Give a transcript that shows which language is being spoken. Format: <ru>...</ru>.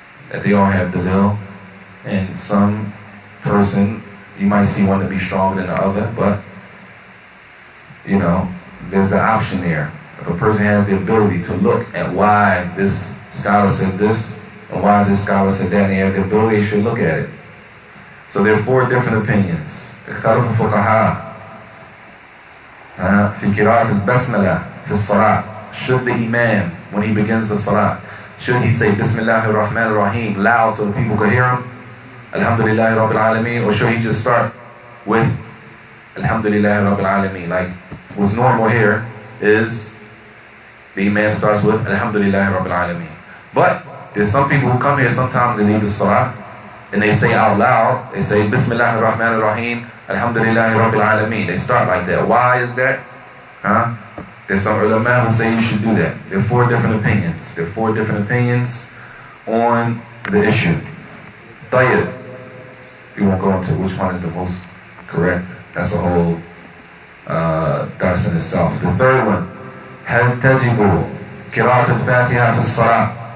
<en>That they all have dalil, and some person, you might see one to be stronger than the other, but you know, there's the option there. If a person has the ability to look at why this scholar said this and why this scholar said that, and they have the ability, they should look at it. So there are 4 different opinions.</en> <ar>اختلف الفقهاء في قراءة البسملة في الصلاة.</ar> <en>Should the imam, when he begins the salah, should he say Bismillah ar-Rahman ar-Rahim loud so the people could hear him? Alhamdulillah Rabbil Alameen. Or should he just start with Alhamdulillah Rabbil Alameen? Like what's normal here is the imam starts with Alhamdulillah Rabbil Alameen. But there's some people who come here sometimes they leave the salah and they say out loud, they say Bismillah ar-Rahman ar-Rahim, Alhamdulillah Rabbil Alameen. They start like that. Why is that? There's some ulama who say you should do that. There are 4 different opinions. There are 4 different opinions on the issue. Tayyib. We won't go into which one is the most correct. That's a whole dars in itself. The third one,</en> <ar>هل تجب قراءة الفاتحة في الصلاة?</ar>